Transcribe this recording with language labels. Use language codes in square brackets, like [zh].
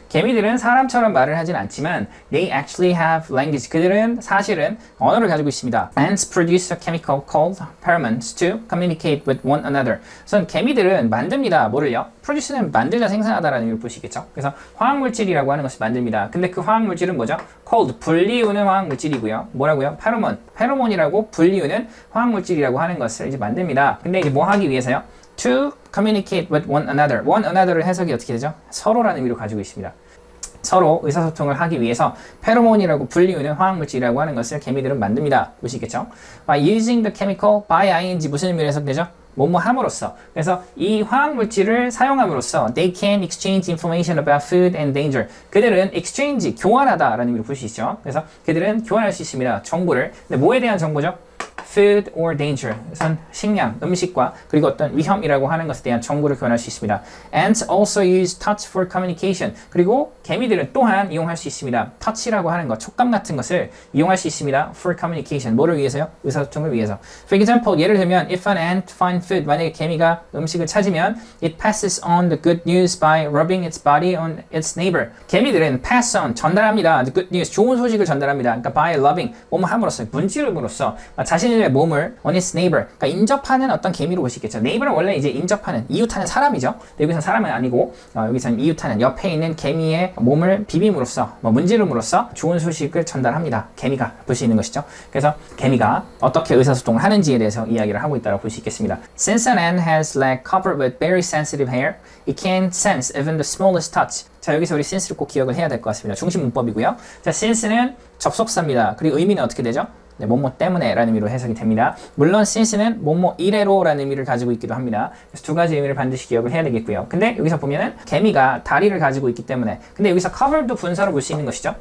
[ko] 개미들은 사람처럼 말을 하진 않지만 [en] they actually have language. [ko] 그들은 사실은 언어를 가지고 있습니다. [en] Ants produce a chemical called pheromones to communicate with one another. [ko] 우선 개미들은 만듭니다. 뭐를요? produce는 만들자, 생산하다라는 의미로 볼 수 있겠죠. 그래서 화학물질이라고 하는 것을 만듭니다. 근데 그 화학물질은 뭐죠? cold, 불리우는 화학물질이고요. 뭐라고요? 페로몬이라고 불리우는 화학물질이라고 하는 것을 이제 만듭니다. 근데 이제 뭐 하기 위해서요? [en] To communicate with one another. [ko] one another를 해석이 어떻게 되죠? 서로라는 의미로 가지고 있습니다. 서로 의사소통을 하기 위해서 페로몬이라고 불리우는 화학물질이라고 하는 것을 개미들은 만듭니다. 보시겠죠? [en] By using the chemical, by ing [ko] 무슨 의미로 해석되죠? 뭐뭐 함으로써. 그래서 이 화학물질을 사용함으로써 [en] they can exchange information about food and danger. [ko] 그들은 exchange, 교환하다라는 의미로 볼 수 있죠. 그래서 그들은 교환할 수 있습니다. 정보를. 근데 뭐에 대한 정보죠? [en] food or danger. [ko] 우선 식량, 음식과 그리고 어떤 위험이라고 하는 것에 대한 정보를 교환할 수 있습니다. [en] Ants also use touch for communication. [ko] 그리고 개미들은 또한 이용할 수 있습니다. touch라고 하는 것, 촉감 같은 것을 이용할 수 있습니다. [en] for communication. [ko] 뭐를 위해서요? 의사소통을 위해서. [en] For example, [ko] 예를 들면 [en] if an ant finds food. [ko] 만약에 개미가 음식을 찾으면 [en] it passes on the good news by rubbing its body on its neighbor. [ko] 개미들은 pass on, 전달합니다. [en] the good news, [ko] 좋은 소식을 전달합니다. 그러니까 by rubbing, 뭐뭐 함으로써, 문지름으로써 자신의 몸을 [en] on its neighbor, [ko] 그러니까 인접하는 어떤 개미로 볼 수 있겠죠. neighbor은 원래 이제 인접하는, 이웃하는 사람이죠. 근데 여기서는 사람은 아니고 여기서는 이웃하는, 옆에 있는 개미의 몸을 비빔으로써, 문지름으로써 좋은 소식을 전달합니다. 개미가 볼 수 있는 것이죠. 그래서 개미가 어떻게 의사소통을 하는지에 대해서 이야기를 하고 있다고 볼 수 있겠습니다. [en] Since an ant has leg covered with very sensitive hair, it can sense even the smallest touch. [ko] 자, 여기서 우리 since를 꼭 기억을 해야 될 것 같습니다. 중심 문법이고요. 자, since는 접속사입니다. 그리고 의미는 어떻게 되죠? 네, 뭐뭐 때문에 라는 의미로 해석이 됩니다. 물론 since는 뭐뭐 이래로 라는 의미를 가지고 있기도 합니다. 그래서 두 가지 의미를 반드시 기억을 해야 되겠고요. 근데 여기서 보면은 개미가 다리를 가지고 있기 때문에, 근데 여기서 cover도 분사로 볼 수 있는 것이죠.